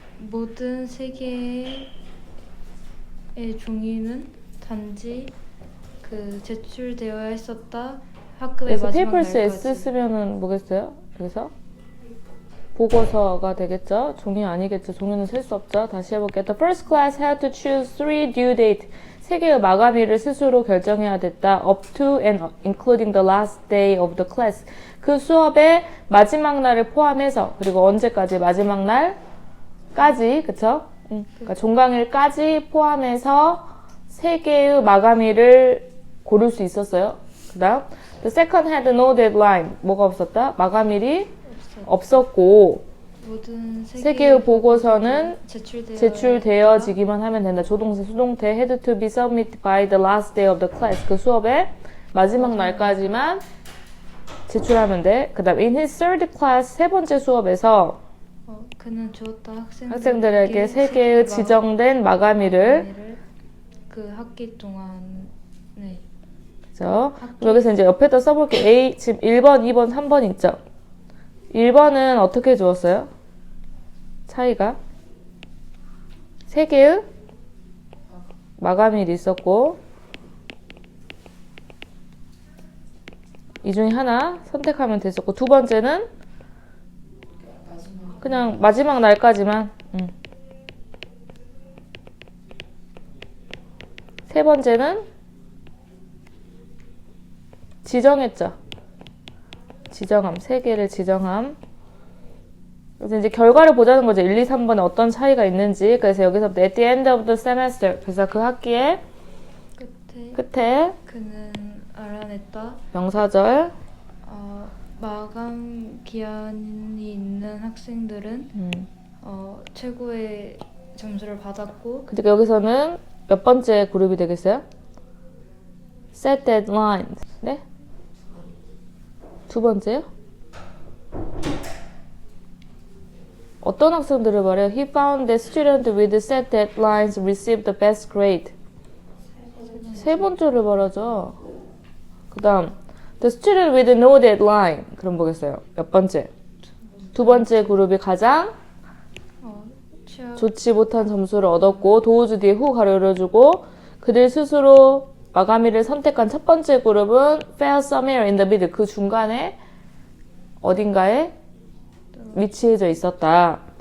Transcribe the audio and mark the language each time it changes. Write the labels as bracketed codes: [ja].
[ko] 모든 3개의 종이는 단지 그 제출되어야 했었다. 학급의 그래서 마지막 페이퍼스 날까지. S 쓰면은 뭐겠어요? 그래서 보고서가 되겠죠? 종이 아니겠죠? 종이는 쓸 수 없죠? 다시 해볼게요. [en] The first class had to choose 3 due date. [ko] 3개의 마감일을 스스로 결정해야 됐다. [en] Up to and including the last day of the class. [ko] 그 수업의 마지막 날을 포함해서 그리고 언제까지? 마지막 날까지, 그쵸? 그러니까 종강일까지 포함해서 3개의 마감일을 고를 수 있었어요. 그 다음 [en] The second had no deadline. [ko] 뭐가 없었다? 마감일이 없었고 모든 3개의 보고서는 제출되어지기만 제출되어지기만 하면 된다. 조동사, 수동태 [en] had to be submitted by the last day of the class. [ko] 그 수업의 마지막 날까지만 제출하면 돼. 그 다음 [en] in his third class, [ko] 세 번째 수업에서 그는 주었다 학생들에게 3개의 지정된 마감일을 그 학기 동안에 그죠? 여기서 이제 옆에다 써볼게. A, 지금 1번, 2번, 3번 있죠? 1번은 어떻게 주었어요? 차이가 3개의 마감일이 있었고 이 중에 하나 선택하면 됐었고 두 번째는 그냥 마지막 날까지만 세 번째는 지정했죠. 지정함, 3개를 지정함. 그래서 이제 결과를 보자는 거죠. 1, 2, 3번에 어떤 차이가 있는지. 그래서 여기서부터 [en] at the end of the semester. [ko] 그래서 그 학기의 끝에 그는 알아냈다. 명사절. 마감 기한이 있는 학생들은 최고의 점수를 받았고. 그러니까 여기서는 몇 번째 그룹이 되겠어요? [en] set deadline. [ko] 네? 두 번째요? 어떤 학생들을 말해요? [en] He found that students with set deadlines received the best grade. [ko] 세 번째를 말하죠. 그 다음 [en] The student with no deadline. [ko] 그럼 뭐겠어요? 몇 번째? 두 번째 그룹이 가장 좋지 못한 점수를 얻었고 도우주 뒤에 후 가로 열어주고 그들 스스로 마감일을 선택한 첫 번째 그룹은 [en] fail somewhere in the middle. [ko] 그 중간에 어딘가에 위치해져 있었다.